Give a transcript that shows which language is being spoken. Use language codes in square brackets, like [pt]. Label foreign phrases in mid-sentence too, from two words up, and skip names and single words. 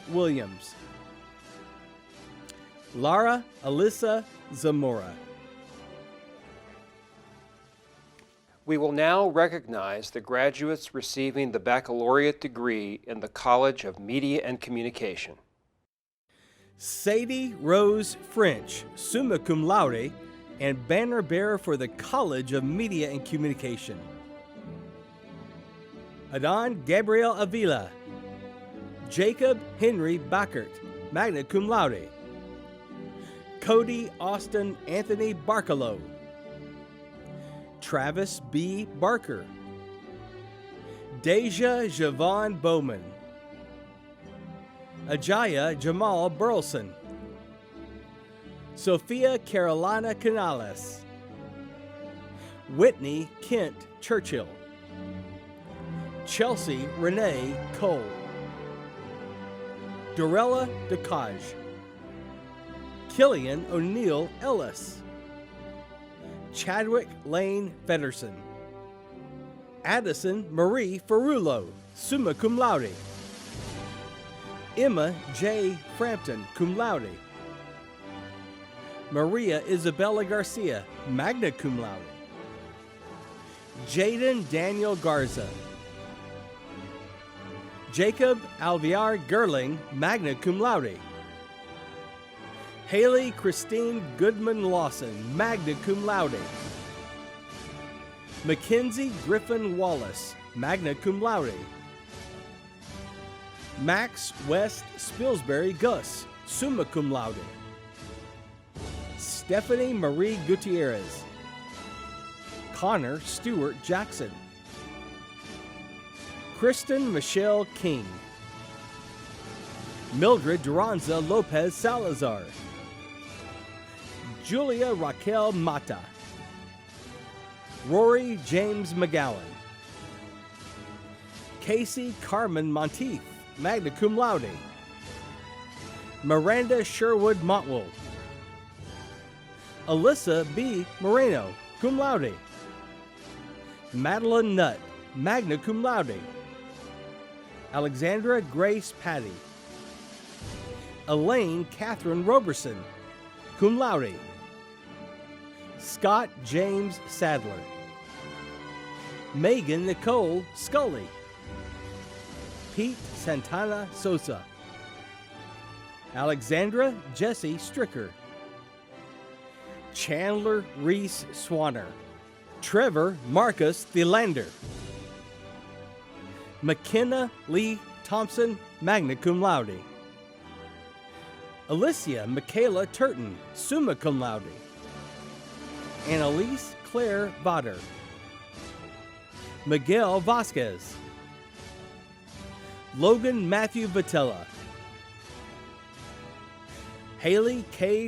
[en] Williams, Lara Alyssa Zamora. We will now recognize the graduates receiving the baccalaureate degree in the College of Media and Communication. Sadie Rose French, [la] summa cum laude, [en] and banner bearer for the College of Media and Communication. Adon Gabriel Avila, Jacob Henry Backert, [la] magna cum laude. [en] Cody Austin Anthony Barkalow, Travis B. Barker, Deja Javon Bowman, Ajaya Jamal Burleson, Sophia Carolina Canales, Whitney Kent Churchill, Chelsea Renee Cole, Dorella DeCage, Killian O'Neill Ellis, Chadwick Lane Federson, Addison Marie Ferrulo, [la] summa cum laude, [en] Emma J. Frampton, [la] cum laude, [en] Maria Isabella Garcia, [la] magna cum laude, [en] Jaden Daniel Garza, Jacob Alviar Gerling, [la] magna cum laude, [en] Haley Christine Goodman Lawson, [la] magna cum laude, [en] Mackenzie Griffin Wallace, [la] magna cum laude, [en] Max West Spilsbury Gus, [la] summa cum laude, [en] Stephanie Marie Gutierrez, Connor Stewart Jackson, Kristen Michelle King, Mildred Duranza Lopez Salazar, Julia Raquel Mata, Rory James McGowan, Casey Carmen Monteith, [la] magna cum laude, [en] Miranda Sherwood Montwell, Alyssa B. Moreno, [la] cum laude, [en] Madeline Nutt, [la] magna cum laude, [en] Alexandra Grace Patty, Elaine Catherine Roberson, [la] cum laude, [en] Scott James Sadler, Megan Nicole Scully, Pete Santana Sosa, Alexandra Jessie Stricker, Chandler Reese Swanner, Trevor Marcus Thielander, McKenna Lee Thompson, [la] magna cum laude, [en] Alicia Michaela Turton, [la] summa cum laude, [en] Annalise Claire Vodder, Miguel Vasquez, Logan Matthew Vitella, Haley K.